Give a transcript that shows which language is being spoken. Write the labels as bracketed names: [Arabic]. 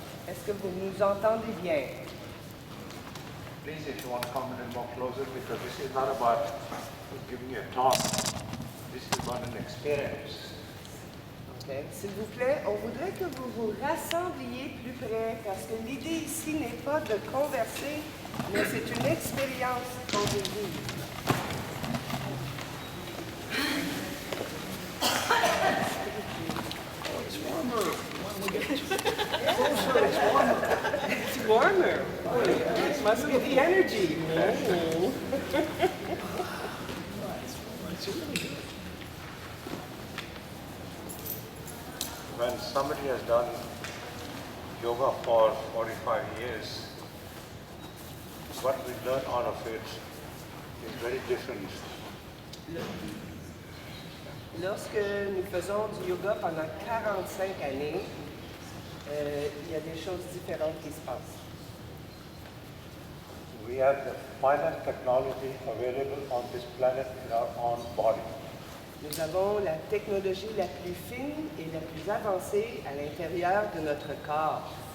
[French] Est-ce que vous nous entendez bien? [English] Please, if you want to come a little more closer, because this is not about giving you a talk. This is about an experience. Okay. [French] S'il vous plaît, on voudrait que vous vous rassembliez plus près, parce que l'idée ici n'est pas de converser, mais c'est une expérience qu'on veut vivre. [English] It's warmer. It's warmer. Oh, it must be the energy. Oh. It's really good. When somebody has done yoga for 45 years, what we learn out of it is very different. [French] Lorsque nous faisons du yoga pendant 45 années, il y a des choses différentes qui se passent. [English] We have the finest technology available on this planet in our own body. [French] Nous avons la technologie la plus fine et la plus avancée à l'intérieur de notre corps.